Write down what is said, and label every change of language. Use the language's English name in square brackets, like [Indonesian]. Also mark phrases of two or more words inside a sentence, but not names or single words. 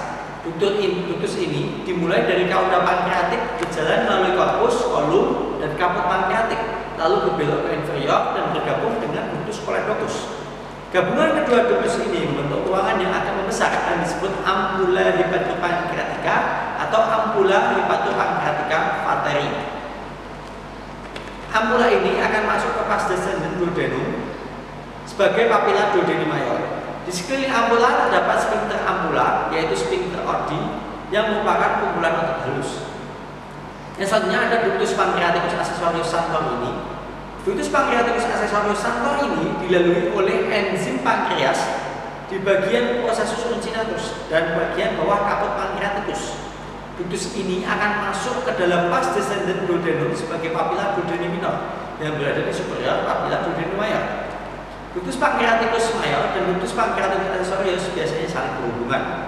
[Indonesian] Ductus ini dimulai dari cauda pankreatik, berjalan melalui corpus, kolum, dan kaput pankreatik, lalu berbelok ke inferior dan bergabung dengan [Latin] ductus choledochus. [Indonesian] Gabungan kedua ductus ini membentuk ruangan yang akan membesar dan disebut [Latin] ampula hepatopankreatica [Indonesian] atau [Latin] ampula hepatopankreatica vateri. [Indonesian] Ampula ini akan masuk ke [Latin] vas descendens duodenum [Indonesian] sebagai [Latin] papilla duodenum major. [Indonesian] Di sekeliling ampula terdapat sphincter ampula, yaitu sphincter Oddi yang merupakan kumpulan otot halus. Yang selanjutnya ada [Latin] ductus pancreaticus accessorius santorini. Ductus pancreaticus accessorius santorini [Indonesian] dilalui oleh enzim pankreas di bagian [Latin] processus uncinatus [Indonesian] dan bagian bawah [Latin] kaput pancreaticus. [Indonesian] Ductus ini akan masuk ke dalam [Latin] vas descendens duodenum [Indonesian] sebagai [Latin] papilla duodenum minor [Indonesian] yang berada di superior [Latin] papilla duodenum major. Ductus pancreaticus major [Indonesian] dan [Latin] ductus pancreaticus accessorius [Indonesian] biasanya saling berhubungan.